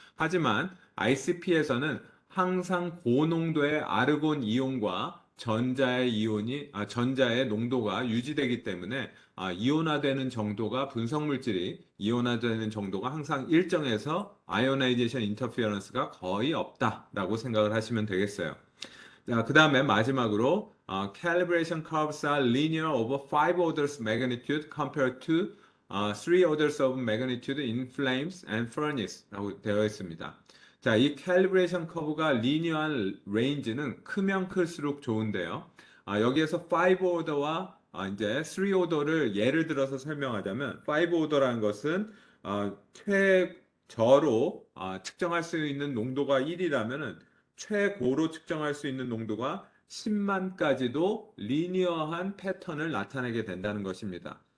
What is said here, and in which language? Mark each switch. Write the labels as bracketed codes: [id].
[ko] 하지만 ICP에서는 항상 고농도의 아르곤 이온과 전자의 농도가 유지되기 때문에 이온화되는 정도가 분석 물질이 이온화되는 정도가 항상 일정해서 아이오나이제이션 인터피어런스가 거의 없다라고 생각을 하시면 되겠어요. 자, 그 다음에 마지막으로 [en] calibration curves are linear over 5 orders magnitude compared to 3 orders of magnitude in flames and furnace [ko] 라고 되어 있습니다. 자, 이 calibration curve가 리니어한 레인지는 크면 클수록 좋은데요. 여기에서 5 order와 이제 3 order를 예를 들어서 설명하자면 5 order라는 것은 최저로 측정할 수 있는 농도가 1이라면은 최고로 측정할 수 있는 농도가 10만까지도 리니어한 패턴을 나타내게 된다는 것입니다.